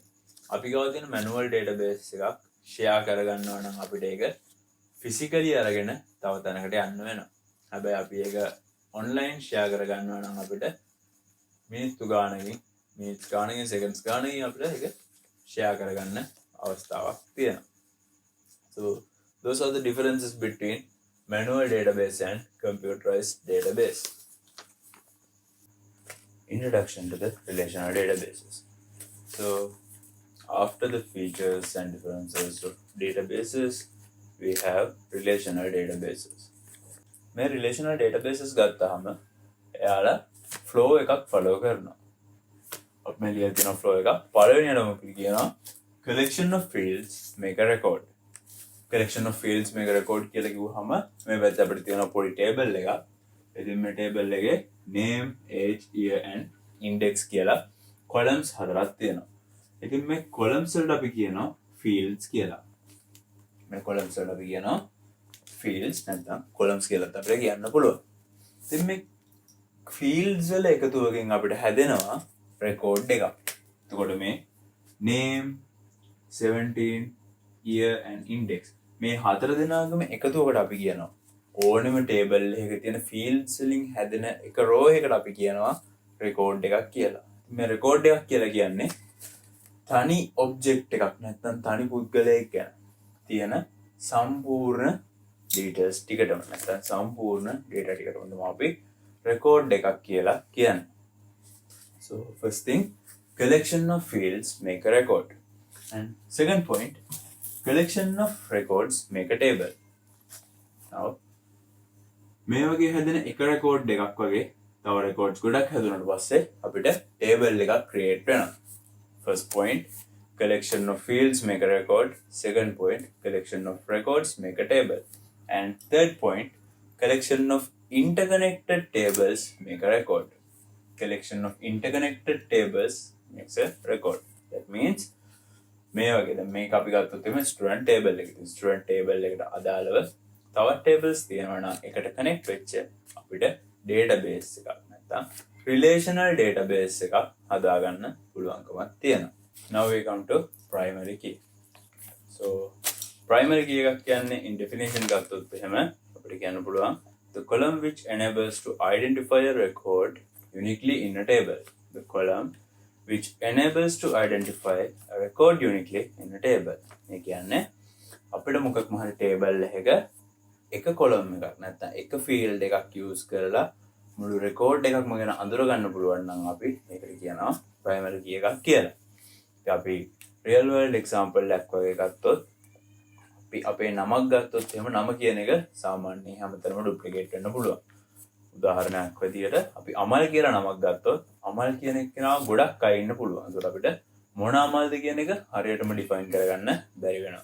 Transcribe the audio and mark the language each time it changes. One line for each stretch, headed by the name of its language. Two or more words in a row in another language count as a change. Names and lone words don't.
Sinhala: අපි ගාව තියෙන
English: manual database
Sinhala: එකක් share කරගන්නවා නම් අපිට ඒක physically අරගෙන තව තැනකට යන්න වෙනවා. හැබැයි අපි ඒක
English: online share
Sinhala: කරගන්නවා නම් අපිට මිනිත්තු ගානකින් seconds ගානකින් අපිට ඒක share කරගන්න අවස්ථාවක් තියෙනවා.
English: So those are the differences between manual database and computerized database. Introduction to the relational databases. So after the features and differences of databases, we have relational databases.
Sinhala: මේ
English: relational databases
Sinhala: ගත්තාම එයාලා flow එකක් follow කරනවා. අපි මේ ලියලා තියෙන flow එක පළවෙනියටම කියනවා
English: collection of fields make a record. collection of fields make a record
Sinhala: කියලා කිව්වහම මේ පැත්තේ අපිට තියෙන පොඩි table එකක්. ඉතින් මේ table එකේ
English: name, age, year and index
Sinhala: කියලා columns හතරක් තියෙනවා. ඉතින් මේ columns වලට අපි කියනවා fields කියලා. මේ columns වලට අපි කියනවා fields නැත්නම් columns කියලා අපිට කියන්න පුළුවන්. ඉතින් මේ fields වල එකතුවකින් අපිට හැදෙනවා record එකක්. එතකොට මේ
English: name, 17, year and index
Sinhala: මේ හතර දෙනාගම එකතුවකට අපි කියනවා ඕනෙම table එකක තියෙන fields වලින් හැදෙන එක row එකකට අපි කියනවා record එකක් කියලා. මේ record එකක් කියලා කියන්නේ තනි object එකක් නැත්නම් තනි පුද්ගලයෙක් ගැන තියෙන සම්පූර්ණ details ටිකටම නැත්නම් සම්පූර්ණ data ටිකටම තමයි අපි record එකක් කියලා කියන්නේ.
English: So first thing, collection of fields make a record. And second point, collection of records make a table.
Sinhala: Now මේ වගේ හැදෙන එක record එකක් වගේ තව records ගොඩක් හැදුනට පස්සේ අපිට table එකක් create වෙනවා.
English: First point, collection of fields make a record. Second point, collection of records make a table. And third point, collection of interconnected tables make a record. Collection of interconnected tables makes a record. That means
Sinhala: මේ වගේ දැන් මේක අපි ගත්තොත් එimhe
English: student table
Sinhala: එකක
English: student table
Sinhala: එකට අදාළව තවත් tables තියෙනවා නම් එකට connect වෙච්ච අපිට database එකක් නැත්නම්
English: relational database
Sinhala: එකක් හදාගන්න පුළුවන්කමක් තියෙනවා.
English: Now we come to primary key. So primary key
Sinhala: එකක් කියන්නේ
English: in definition
Sinhala: ගත්තොත් එහෙම අපිට කියන්න පුළුවන්
English: the column which enables to identify a record uniquely in a table. The column which enables to identify a record uniquely in a table.
Sinhala: මේ කියන්නේ අපිට මොකක්ම හරි table එකක එක column එකක් නැත්නම් එක field එකක් use කරලා මුළු record එකක්ම ගැන අඳුර ගන්න පුළුවන් නම් අපි මේකට කියනවා
English: primary key
Sinhala: එකක් කියලා. ඉතින් අපි
English: real world example
Sinhala: එකක් වගේ ගත්තොත් අපි අපේ නමක් ගත්තොත් එහෙම නම කියන එක සාමාන්‍යයෙන් හැමතැනම duplicate වෙන්න පුළුවන්. උදාහරණයක් විදියට අපි අමල් කියලා නමක් ගත්තොත් අමල් කියන එක්කෙනා ගොඩක් අය ඉන්න පුළුවන්. ඒකට අපිට මොන අමල්ද කියන එක හරියටම define කරගන්න බැරි වෙනවා.